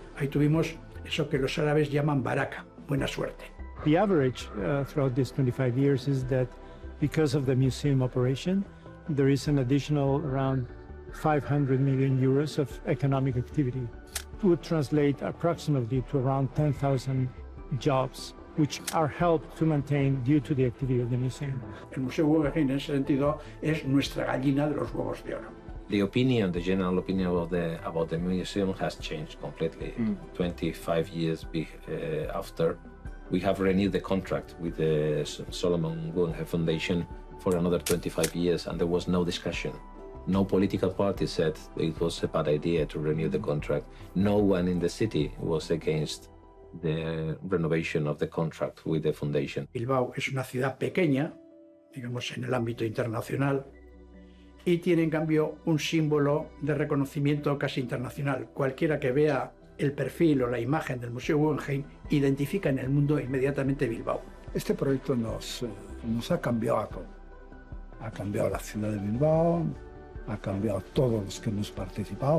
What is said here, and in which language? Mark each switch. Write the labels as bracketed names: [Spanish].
[Spanish] Ahí tuvimos eso que los árabes llaman baraka, buena suerte. [English] The average throughout these 25 years is that because of the museum operation, there is an additional around 500 million euros of economic activity. It would translate approximately to around 10,000 jobs, which are helped to maintain due to the activity of the museum. [Spanish] El Museo Guggenheim, en ese sentido, es nuestra gallina de los huevos de oro. [English] The general opinion about the museum has changed completely. 25 years after, we have renewed the contract with the Solomon Guggenheim Foundation for another 25 years, and there was no discussion. No political party said it was a bad idea to renew the contract. No one in the city was against the renovation of the contract with the foundation. [Spanish] Bilbao es una ciudad pequeña, digamos en el ámbito internacional, y tiene en cambio un símbolo de reconocimiento casi internacional. Cualquiera que vea el perfil o la imagen del Museo Guggenheim identifica en el mundo inmediatamente Bilbao. Este proyecto nos ha cambiado a todo. Ha cambiado la ciudad de Bilbao, ha cambiado a todos los que hemos participado.